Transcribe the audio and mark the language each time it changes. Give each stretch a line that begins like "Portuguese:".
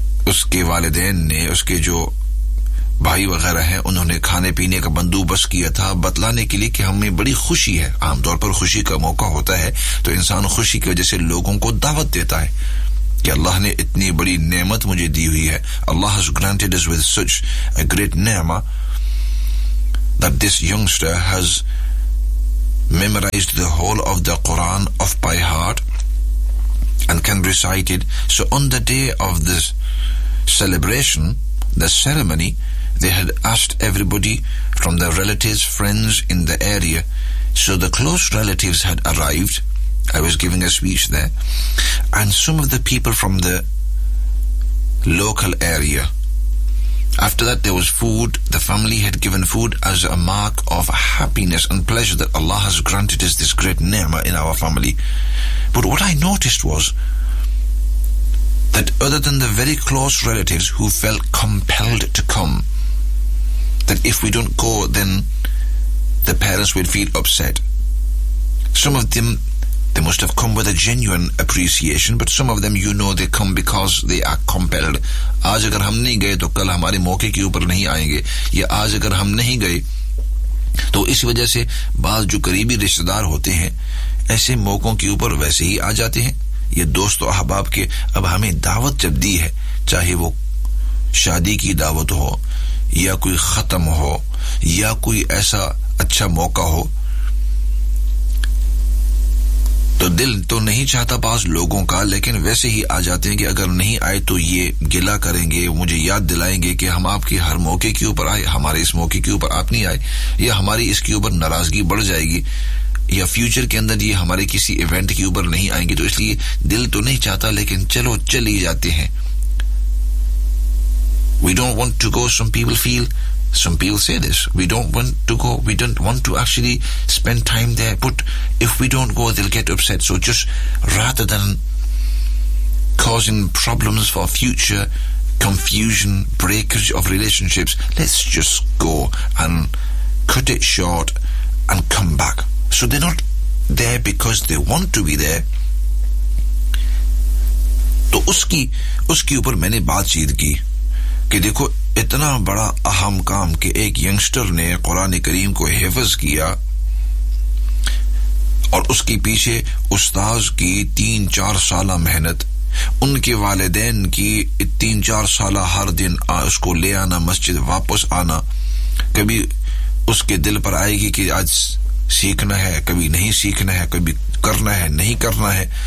Urdu: اس کے والدین نے اس کے جو بھائی وغیرہ ہیں انہوں نے کھانے پینے کا بندوبست کیا تھا بتلانے کے لیے کہ ہمیں بڑی خوشی ہے. عام طور پر خوشی کا موقع ہوتا ہے تو انسان خوشی کی وجہ سے لوگوں کو دعوت دیتا ہے کہ اللہ نے اتنی بڑی نعمت مجھے دی ہوئی ہے.
English: Allah has granted us with such a great ni'mah that this youngster has memorized the whole of the Quran off by heart and can recite it. So on the day of this celebration, the ceremony, they had asked everybody from their relatives, friends in the area. So the close relatives had arrived. I was giving a speech there. And some of the people from the local area. After that there was food. The family had given food as a mark of happiness and pleasure that Allah has granted us this great ni'mah in our family. But what I noticed was that other than the very close relatives who felt compelled to come, that if we don't go, then the parents would feel upset. Some of them, they must have come with a genuine appreciation, but some of them, you know, they come because they are compelled.
Urdu: آج اگر ہم نہیں گئے تو کل ہمارے موقع کے اوپر نہیں آئیں گے, یا آج اگر ہم نہیں گئے تو اس وجہ سے بعض جو قریبی رشتہ دار ہوتے ہیں ایسے موقعوں کے اوپر ویسے ہی آ جاتے ہیں. یہ دوست و احباب کے اب ہمیں دعوت جب دی ہے, چاہے وہ شادی کی دعوت ہو یا کوئی ختم ہو یا کوئی ایسا اچھا موقع ہو, تو دل تو نہیں چاہتا بعض لوگوں کا, لیکن ویسے ہی آ جاتے ہیں کہ اگر نہیں آئے تو یہ گلہ کریں گے, مجھے یاد دلائیں گے کہ ہم آپ کے ہر موقع کے اوپر آئے, ہمارے اس موقع کے اوپر آپ نہیں آئے, یا ہماری اس کے اوپر ناراضگی بڑھ جائے گی, یا فیوچر کے اندر یہ ہمارے کسی ایونٹ کے اوپر نہیں آئیں گے, تو اس لیے دل تو نہیں چاہتا لیکن چلو چل ہی جاتے ہیں.
English: We don't want to go, some people feel, some people say this, we don't want to go, we don't want to actually spend time there, but if we don't go they'll get upset. So just rather than causing problems for future confusion, breakage of relationships, let's just go and cut it short and come back. So they're not there because they want to be there.
Urdu: تو اس کی اوپر میں نے بات چیت کی کہ دیکھو اتنا بڑا اہم کام کہ ایک ینگسٹر نے قرآن کریم کو حفظ کیا اور اس کے پیچھے استاذ کی 3-4 سالہ محنت, ان کے والدین کی 3-4 سالہ ہر دن اس کو لے آنا مسجد واپس آنا, کبھی اس کے دل پر آئے گی کہ آج سیکھنا ہے کبھی نہیں سیکھنا ہے, کبھی کرنا ہے نہیں کرنا ہے,